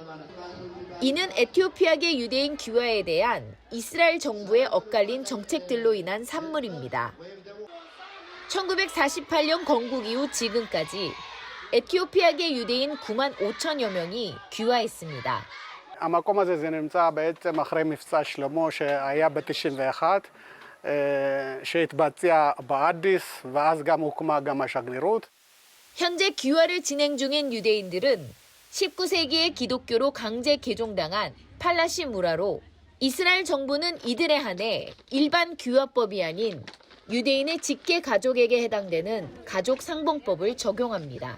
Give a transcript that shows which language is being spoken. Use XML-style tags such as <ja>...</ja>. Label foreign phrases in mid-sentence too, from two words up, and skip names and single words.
<ko>이는 에티오피아계 유대인 귀화에 대한 이스라엘 정부의 엇갈린 정책들로 인한 산물입니다. 1948년 건국 이후 지금까지 에티오피아계 유대인 95,000여 명이 귀화했습니다.</ko> <he>המקום הזה זה נמצא בעצם אחרי מבצע שלמה שהיה ב-91, שהתבצע באדיס, ואז גם הוקמה גם השגרירות.</he> <ko>현재 귀화를 진행 중인 유대인들은 19세기에 기독교로 강제 개종당한 팔라시 무라로 이스라엘 정부는 이들에 한해 일반 귀화법이 아닌 유대인의 직계 가족에게 해당되는 가족 상봉법을 적용합니다.</ko>